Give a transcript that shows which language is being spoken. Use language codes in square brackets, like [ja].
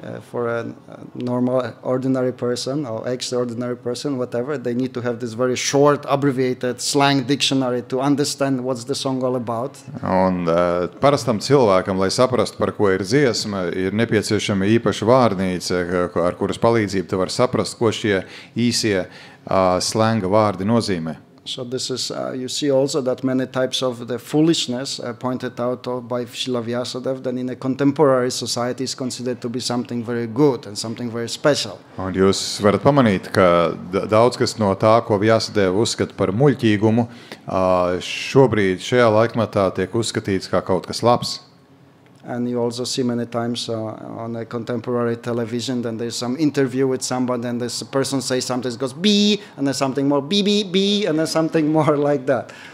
[en] For a normal, ordinary person or extraordinary person, whatever, they need to have this very short, abbreviated slang dictionary to understand what's the song all about. [lv] Un parastam cilvēkam, lai saprastu, par ko ir dziesma, ir nepieciešama īpaša vārnīca, ar kuras palīdzību tu var saprast, ko šie īsie slenga vārdi nozīmē. [en] So this is, you see also that many types of the foolishness pointed out by Srila Vyasadeva, then in a contemporary society is considered to be something very good and something very special. [lv] Un jūs varat pamanīt, ka daudz kas no tā, ko Vyasadeva uzskata par muļķīgumu, šobrīd šajā laikmatā tiek uzskatīts kā kaut kas labs. [en] And you also see many times on a contemporary television, then there's some interview with somebody, and this person says something, it goes B, and then something more B, and then something more like that.